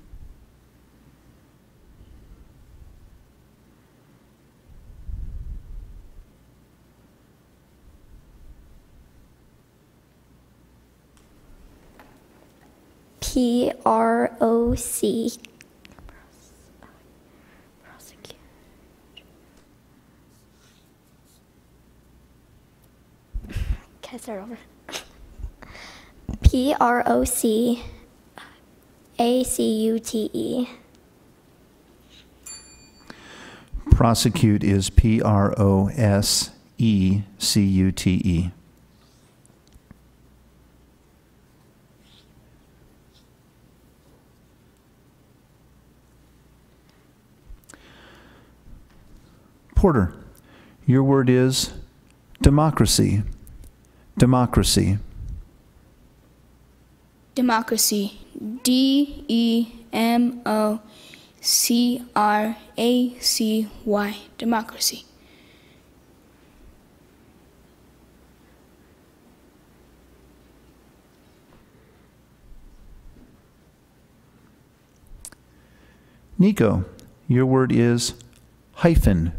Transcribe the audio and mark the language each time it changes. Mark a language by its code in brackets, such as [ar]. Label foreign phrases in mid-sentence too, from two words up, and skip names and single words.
[en] P-R-O-C. Prosecute. Can I start over? P-R-O-C-A-C-U-T-E. Prosecute is P-R-O-S-E-C-U-T-E. Porter, your word is democracy. Democracy. Democracy. D-E-M-O-C-R-A-C-Y. Democracy. Nico, your word is hyphen.